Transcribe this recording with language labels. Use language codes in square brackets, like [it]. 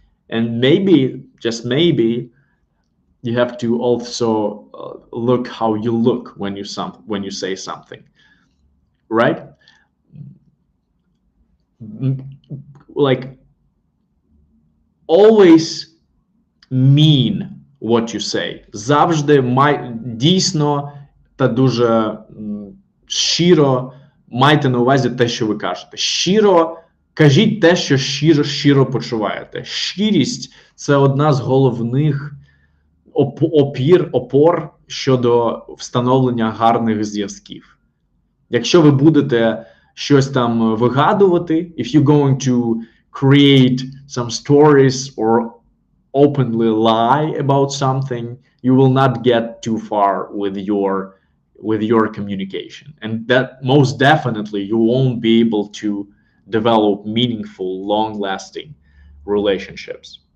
[en] And maybe, just maybe, you have to also look how you look when you say something, right? Like, always mean what you say. [uk] Завжди дійсно та дуже щиро майте на увазі те, що ви кажете. Щиро кажіть те, що щиро почуваєте. Щирість – це одна з головних опор щодо встановлення гарних зв'язків. Якщо ви будете щось там вигадувати, [en] if you're going to create some stories or openly lie about something, you will not get too far with your communication. And that most definitely you won't be able to develop meaningful, long-lasting relationships.